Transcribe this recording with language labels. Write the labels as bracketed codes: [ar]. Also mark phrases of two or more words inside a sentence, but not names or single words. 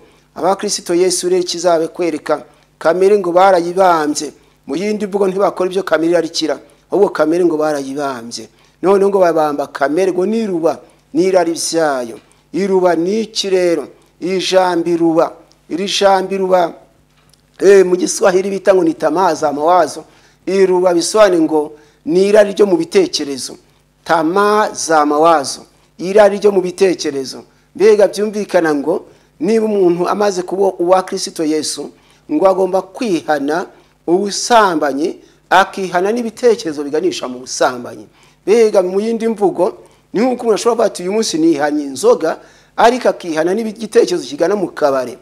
[rw] Aba Kristo Yesu rero kizabe kwereka kamere ngo barayibambye, mu yindi mvugo ntibakora ibyo kamere yarikira, ahubwo kamere ngo barayibambye. None ngo babamba kamere ngo niruba n'irari byayo. Iruba n'iki rero? Ijambo iruba, iri jambo iruba mu Giswahili bita ngo ni [sw] tamaa za mawazo. [rw] Iruba bisobanuye ngo ni irari ryo mu bitekerezo, [sw] tamaa za mawazo, [rw] irari ryo mu bitekerezo. Mbega byumvikana ngo niba umuntu amaze kuba uwa Kristo Yesu, ngo agomba kwihana ubusambanyi, akihana n'ibitekerezo biganisha mu busambanyi. Mbega mu yindi mvugo ni nkuko umuntu ashobora kuvuga ati uyu munsi nihanye inzoga, ariko akihana n'igitekerezo kigana mu kabare.